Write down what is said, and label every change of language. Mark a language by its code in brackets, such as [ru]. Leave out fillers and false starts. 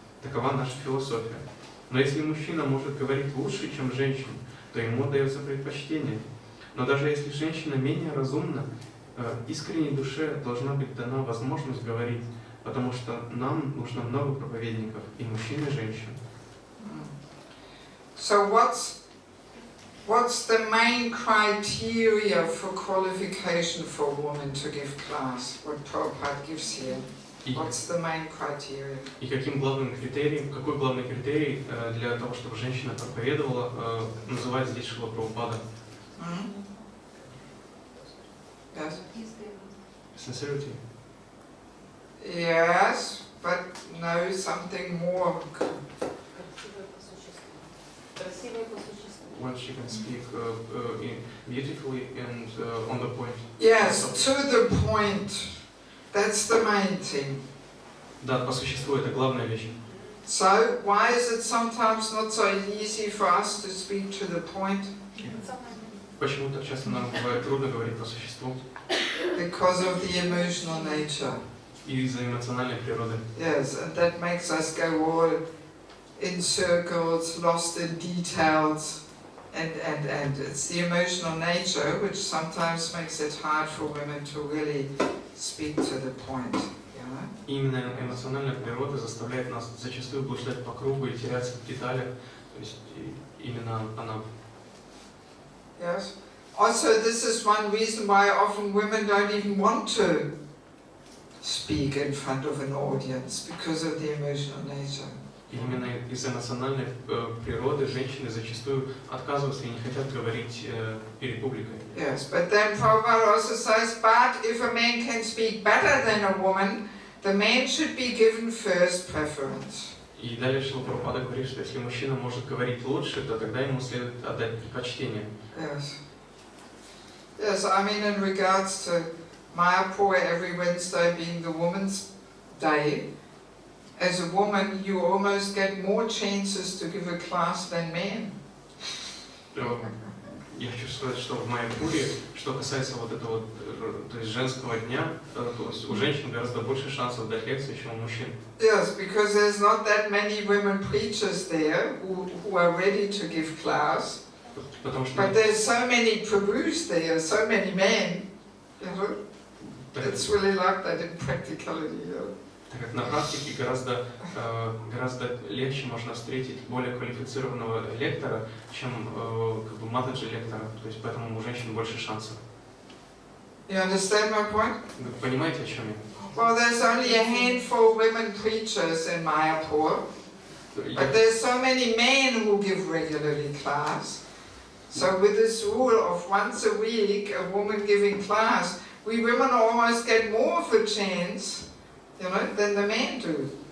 [ru] Такова наша философия. Но если мужчина может говорить лучше, чем женщина, то ему отдается предпочтение. Но даже если женщина менее разумна, искренней душе должна быть дана возможность говорить, потому что нам нужно много проповедников, и мужчин, и женщин. [en] So what's the main criteria for qualification for a woman to give class? What Prabhupada gives here? What's the main criteria? [ru] И какой главный критерий для того, чтобы женщина проповедовала, называет здесь Шрила Прабхупада? [en] Yes. Sincerity. Yes, but no, something more. When she can speak beautifully and on the point. Yes, to the point. That's the main thing. [ru] Да, по существу это главная вещь. [en] So, why is it sometimes not so easy for us to speak to the point? [ru] Почему так часто нам бывает трудно говорить по существу? [en] Because of the emotional nature. [ru] Из-за эмоциональной природы. [en] Yes, and that makes us go all in circles, lost in details, and it's the emotional nature which sometimes makes it hard for women to really speak to the point. [ru] Именно эмоциональная природа заставляет нас зачастую блуждать по кругу и теряться в деталях. То есть именно она. [en] Yes. Also, this is one reason why often women don't even want to speak in front of an audience because of the emotional nature. [ru] Именно из-за эмоциональной природы женщины зачастую отказываются и не хотят говорить перед публикой. [en] Yes, but then Prabhupada also says, but if a man can speak better than a woman, the man should be given first preference. [ru] И далее Шрила Прабхупада говорит, что если мужчина может говорить лучше, то тогда ему следует отдать предпочтение. [en] Yes. Yes, I mean in regards to Mayapur every Wednesday being the Women's Day, as a woman you almost get more chances to give a class than men. [ru] Я хочу сказать, что в Майяпуре, что касается вот этого, то есть женского дня, то есть у женщин гораздо больше шансов дать лекции, чем у мужчин. [en] Yes, because there's not that many women preachers there who are ready to give class. But there's so many prabhus there, so many men. You know, it's really like that in practicality. [ru] Так как на практике гораздо легче можно встретить более квалифицированного лектора, чем как бы матаджи лектора, то есть поэтому у женщин больше шансов. [en] You understand my point? [ru] Вы понимаете, о чем я? [en] Well, there's only a handful of women preachers in Mayapur, but there's so many men who give regularly class. So with this rule of once a week, a woman giving class, we women almost get more of a chance, you know, than the men do.